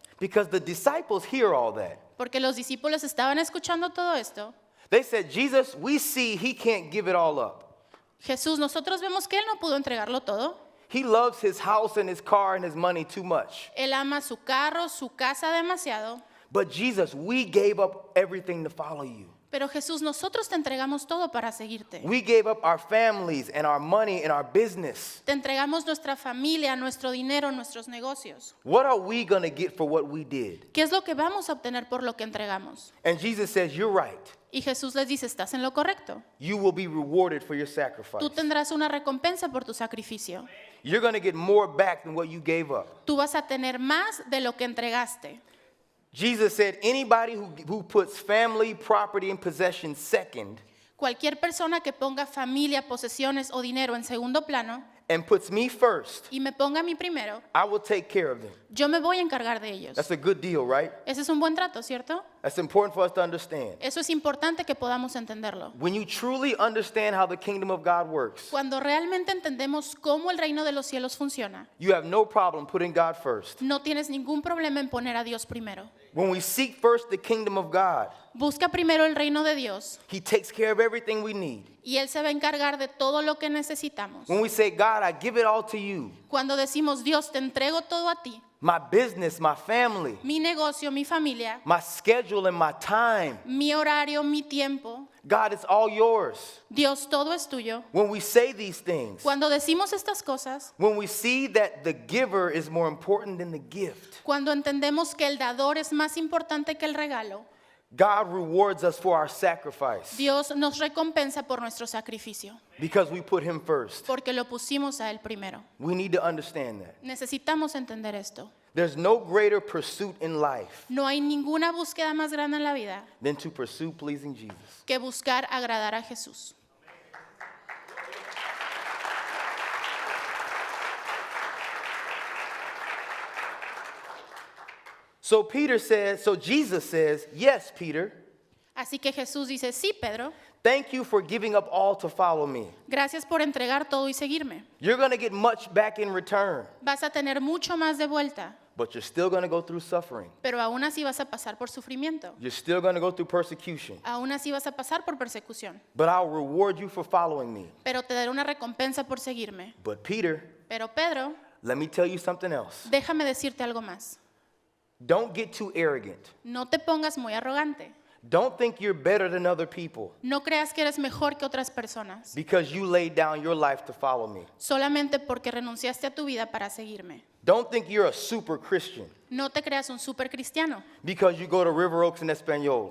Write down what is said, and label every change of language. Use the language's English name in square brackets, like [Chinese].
[English] because the disciples hear all that. [Spanish] porque los discípulos estaban escuchando todo esto. [English] They said, Jesus, we see he can't give it all up. [Spanish] Jesús, nosotros vemos que Él no pudo entregarlo todo. [English] He loves his house and his car and his money too much. [Spanish] Él ama su carro, su casa demasiado. [English] But Jesus, we gave up everything to follow you. [Spanish] Pero Jesús, nosotros te entregamos todo para seguirte. [English] We gave up our families and our money and our business. [Spanish] Te entregamos nuestra familia, nuestro dinero, nuestros negocios. [English] What are we going to get for what we did? [Spanish] ¿Qué es lo que vamos a obtener por lo que entregamos? [English] And Jesus says, you're right. [Spanish] Y Jesús les dice, estás en lo correcto. [English] You will be rewarded for your sacrifice. [Spanish] Tú tendrás una recompensa por tu sacrificio. [English] You're going to get more back than what you gave up. [Spanish] Tú vas a tener más de lo que entregaste. [English] Jesus said, anybody who puts family, property, and possession second [Spanish] Cualquier persona que ponga familia, posesiones o dinero en segundo plano [English] and puts me first, [Spanish] y me ponga a mí primero, [English] I will take care of them. [Spanish] yo me voy a encargar de ellos. [English] That's a good deal, right? [Spanish] Ese es un buen trato, ¿cierto? [English] That's important for us to understand. [Spanish] Eso es importante que podamos entenderlo. [English] When you truly understand how the kingdom of God works, [Spanish] Cuando realmente entendemos cómo el reino de los cielos funciona, [English] you have no problem putting God first. [Spanish] no tienes ningún problema en poner a Dios primero. [English] When we seek first the kingdom of God, [Spanish] Busca primero el reino de Dios [English] He takes care of everything we need. [Spanish] y Él se va a encargar de todo lo que necesitamos. [English] When we say, God, I give it all to you, [Spanish] Cuando decimos, Dios, te entrego todo a ti, [English] my business, my family, [Spanish] mi negocio, mi familia, [English] my schedule, and my time, [Spanish] mi horario, mi tiempo, [English] God, it's all yours. [Spanish] Dios, todo es tuyo. [English] When we say these things, [Spanish] Cuando decimos estas cosas, [English] when we see that the giver is more important than the gift, [Spanish] cuando entendemos que el dador es más importante que el regalo, [English] God rewards us for our sacrifice [Spanish] Dios nos recompensa por nuestro sacrificio, [English] because we put Him first. [Spanish] porque lo pusimos a Él primero. [English] We need to understand that. [Spanish] Necesitamos entender esto. [English] There's no greater pursuit in life [Spanish] No hay ninguna búsqueda más grande en la vida [English] than to pursue pleasing Jesus. [Spanish] que buscar agradar a Jesús. [English] So Jesus says, yes, Peter, [Spanish] Así que Jesús dice, sí, Pedro, [English] thank you for giving up all to follow me. [Spanish] gracias por entregar todo y seguirme. [English] You're going to get much back in return, [Spanish] Vas a tener mucho más de vuelta, [English] but you're still going to go through suffering. [Spanish] pero aún así vas a pasar por sufrimiento. [English] You're still going to go through persecution, [Spanish] Aún así vas a pasar por persecución. [English] but I'll reward you for following me. [Spanish] Pero te daré una recompensa por seguirme. [English] But Peter, [Spanish] Pero Pedro, [English] let me tell you something else. [Spanish] déjame decirte algo más. [English] Don't get too arrogant. [Spanish] No te pongas muy arrogante. [English] Don't think you're better than other people [Spanish] No creas que eres mejor que otras personas, [English] because you laid down your life to follow me. [Spanish] solamente porque renunciaste a tu vida para seguirme. [English] Don't think you're a super Christian [Spanish] No te creas un super cristiano, [English] because you go to River Oaks in Espanol,